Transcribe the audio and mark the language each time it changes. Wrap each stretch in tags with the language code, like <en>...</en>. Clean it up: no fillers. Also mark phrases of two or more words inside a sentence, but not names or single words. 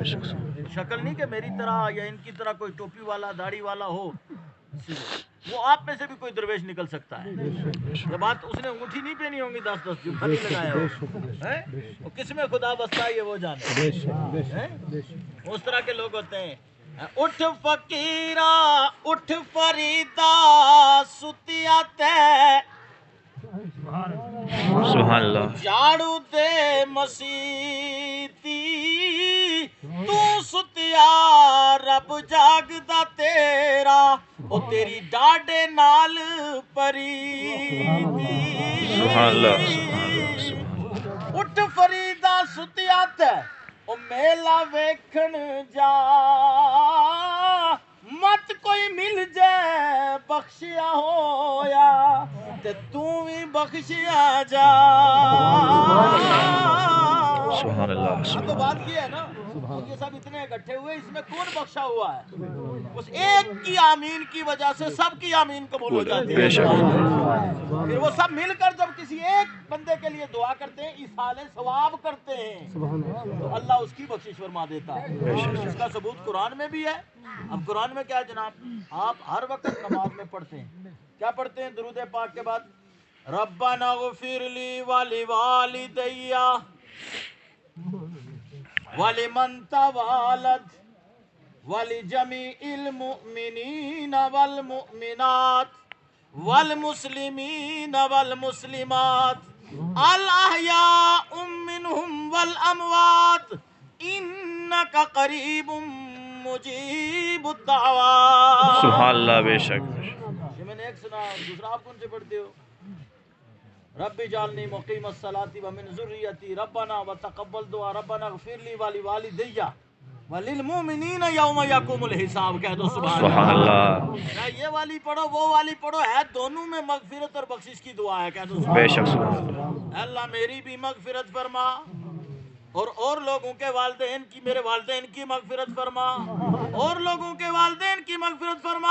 <ur>شکل نہیں کہ میری طرح یا ان کی طرح کوئی ٹوپی والا داڑھی والا ہو, وہ آپ میں سے بھی کوئی درویش نکل سکتا ہے. یہ بات اس نے انگوٹھی نہیں پہنی ہوں گی 10 جمعہ نہیں لگایا ہو, کس میں خدا بستا ہے یہ وہ جانے. اس طرح کے لوگ ہوتے ہیں.</ur> <pa>اٹھ فقیرا اٹھ فریدا ستیا تے,</pa> <ar>سبحان اللہ.</ar> <pa>جھاڑو دے مسیتی تو ستیا, رب جاگدا تیرا, او تیری ڈاڈے نال پریتی.</pa> <ar>سبحان اللہ.</ar> <pa>اٹھ فریدا ستیا تے, او میلا ویکھن جا, مت کوئی مل جائے بخشیا ہویا تے تو بھی بخشیا جا.</pa> <ar>سبحان اللہ.</ar> <ur>تو بات یہ ہے نا, یہ سب اتنے اکٹھے ہوئے, اس میں کون بخشا ہوا ہے؟ اس ایک کی آمین کی وجہ سے سب کی آمین قبول ہو جاتی ہے. پھر وہ سب مل کر جب کسی ایک بندے کے لیے دعا کرتے ہیں, ایصال ثواب کرتے ہیں, تو اللہ اس کی بخشش فرما دیتا ہے. اس کا ثبوت قرآن میں بھی ہے. اب قرآن میں کیا ہے جناب, آپ ہر وقت نماز میں پڑھتے ہیں, کیا پڑھتے ہیں درود پاک کے بعد؟</ur> <ar>ربنا اغفر لی ولوالدی ولمن توالد ولجمیع المؤمنین والمؤمنات والمسلمین والمسلمات الاحیاء منہم والاموات انک قریب مجیب الدعوات. سبحان اللہ.</ar> <ur>بے شک. یہ میں نے ایک سنا, دوسرا آپ کون سے پڑھتے ہو؟</ur> <ar>رب اجعلنی مقیم الصلاۃ ومن ذریتی ربنا وتقبل دعا ربنا اغفر لی ولوالدی وللمؤمنین یوم یقوم الحساب.</ar> <ur>کہہ دو</ur> <ar>سبحان اللہ.</ar> <ur>یہ والی پڑھو وہ والی پڑھو, ہے دونوں میں مغفرت اور بخشش کی دعا ہے. کہہ دو بے شک.</ur> <ar>سبحان اللہ.</ar> <ur>اللہ میری بھی مغفرت فرما, اور لوگوں کے والدین کی, میرے والدین کی مغفرت فرما, اور لوگوں کے والدین کی مغفرت فرما.</ur>